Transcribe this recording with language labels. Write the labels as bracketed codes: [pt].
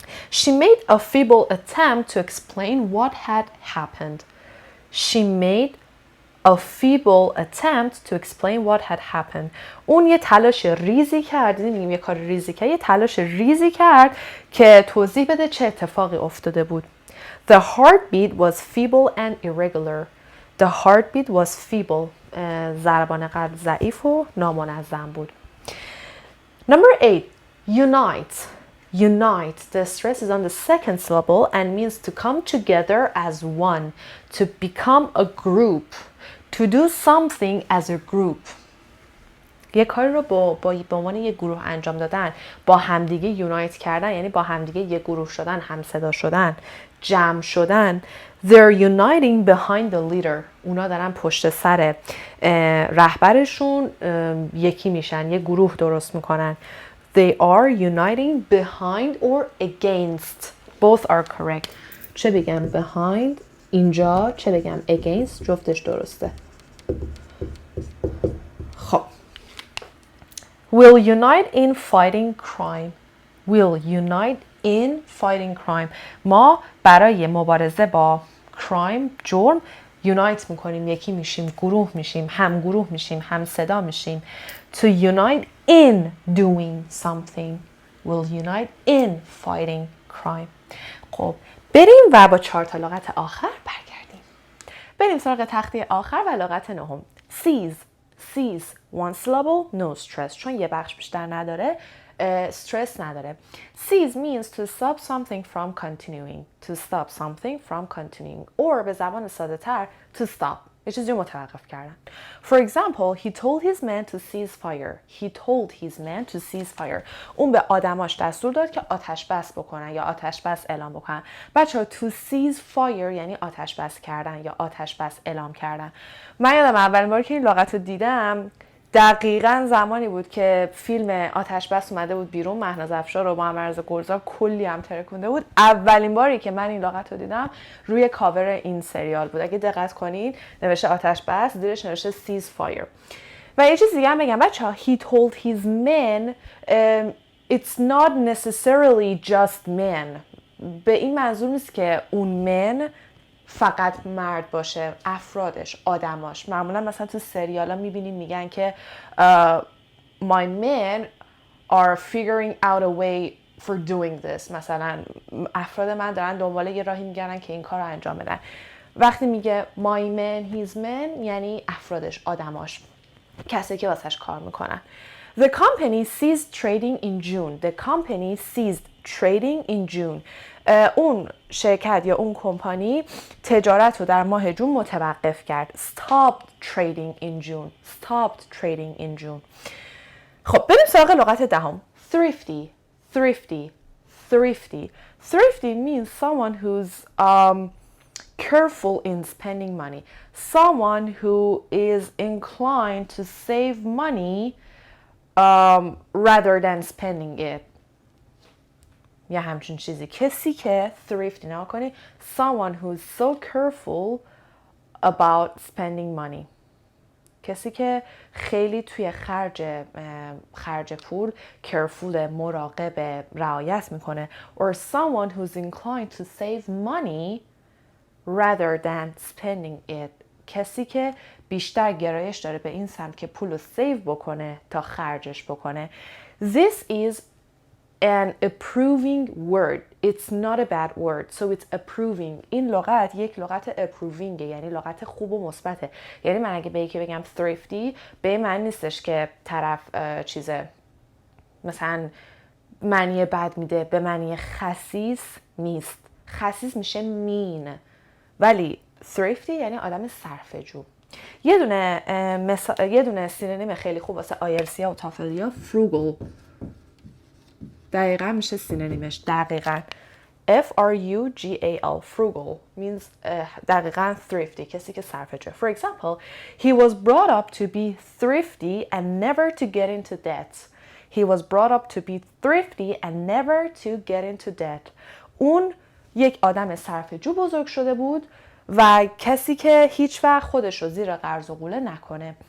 [en] She made a feeble attempt to explain what had happened. She made a feeble attempt to explain what had happened. [fa] اون یه تلاش ریزی کرد، میگیم یه کار ریزی کرد، یه تلاش ریزی کرد که توضیح بده چه اتفاقی افتاده بود. [en] The heartbeat was feeble and irregular. The heartbeat was feeble. [fa] ضربان قلب ضعیف و نامنظم بود. [en] Number 8. Unite. Unite. The stress is on the second syllable and means to come together as one. To become a group. To do something as a group. [fa] یه کاری رو به عنوان یه گروه انجام دادن، با همدیگه یونایت کردن، یعنی با همدیگه یه گروه شدن، همصدا شدن، جمع شدن. [en] They're uniting behind the leader. [fa] اونا دارن پشت سر رهبرشون یکی میشن، یه گروه درست میکنن. [en] They are uniting behind or against. Both are correct. [fa] چه بگم behind اینجا، چه بگم against، جفتش درسته. [en] خب will unite in fighting crime. Will unite in fighting crime. [fa] ما برای مبارزه با crime، جرم، unite میکنیم، یکی میشیم، گروه میشیم، هم گروه میشیم، هم صدا میشیم. [en] To unite in doing something. Will unite in fighting crime. [fa] خب بریم و با 4 تا لغت آخر برگردیم. بریم سراغ تخته آخر و لغت نهم. [en] Seize. Seize. One syllable, no stress. [fa] چون یه بخش بیشتر نداره، stress نداره. [en] Seize means to stop something from continuing. To stop something from continuing. [fa] Or به زبان ساده تر, [en] to stop. [fa] یه چیزی رو متوقف کردن. [en] For example, he told his men to cease fire. He told his men to cease fire. [fa] اون به آدماش دستور داد که آتش بس بکنن یا آتش بس اعلام بکنن. بچه‌ها to cease fire یعنی آتش بس کردن یا آتش بس اعلام کردن. من یادم اولین باری که این لغت رو دیدم دقیقاً زمانی بود که فیلم آتش بس اومده بود بیرون، مهناز افشار و محمد گلزار کلی هم ترکونده بود. اولین باری که من این لغت رو دیدم روی کاور این سریال بود. اگه دقت کنید نوشته آتش بس، زیرش نوشته cease fire. و یه چیز دیگه هم بگم بچه‌ها، [en] he told his men it's not necessarily just men. [fa] به این منظور نیست که اون men فقط مرد باشه، افرادش، آدماش. معمولا مثلا تو سریالا میبینیم میگن که [en] my men are figuring out a way for doing this. [fa] مثلا افراد من دارن دنبال یه راهی میگردن که این کار رو انجام بدن. وقتی میگه my men, his men یعنی افرادش، آدماش، کسی که واسش کار میکنن. [en] The company ceased trading in June. The company ceased trading in June. [fa] اون شرکت یا اون کمپانی تجارت رو در ماه جون متوقف کرد. [en] Stopped trading in June. Stopped trading in June. [fa] خب بریم سراغ لغت دهم. Thrifty. [en] Thrifty. Thrifty. Thrifty means someone who's careful in spending money. Someone who is inclined to save money rather than spending it. [fa] یا همچین چیزی. کسی که thrifty نگاه کنی. [en] Someone who is so careful about spending money. [fa] کسی که خیلی توی خرج پول careful، مراقب، رعایت میکنه. [en] Or someone who's inclined to save money rather than spending it. [fa] کسی که بیشتر گرایش داره به این سمت که پول رو سیو بکنه تا خرجش بکنه. [en] This is an approving word. It's not a bad word. So it's approving. [fa] این لغت یک لغت approving، یعنی لغت خوب و مثبته. یعنی من اگه به یکی بگم thrifty، به این معنی نیستش که طرف مثلا معنی بد میده، به معنی خسیس نیست. خسیس میشه mean. ولی thrifty یعنی آدم صرفه‌جو. یه دونه سینونیم خیلی خوب واسه آیلتسیا و تافلیا frugal. دقیقا میشه سینونیمش. دقیقا frugal frugal means دقیقا thrifty، کسی که صرفه‌جو. [en] For example, he was brought up to be thrifty and never to get into debt. He was brought up to be thrifty and never to get into debt. [fa] اون یک آدم صرفه‌جو بزرگ شده بود و کسی که هیچ وقت خودش رو زیر قرض و قوله نکنه.